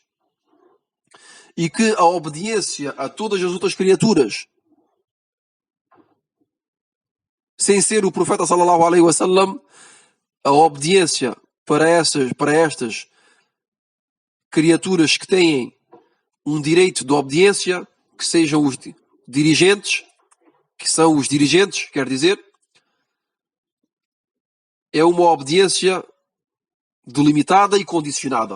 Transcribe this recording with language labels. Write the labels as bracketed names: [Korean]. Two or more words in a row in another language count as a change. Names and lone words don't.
[Portuguese] E que a obediência a todas as outras criaturas, sem ser o profeta [Arabic] صلى الله عليه وسلم, [Portuguese] a obediência para estas criaturas que têm um direito de obediência, que sejam os dirigentes, que são os dirigentes, quer dizer, é uma obediência delimitada e condicionada.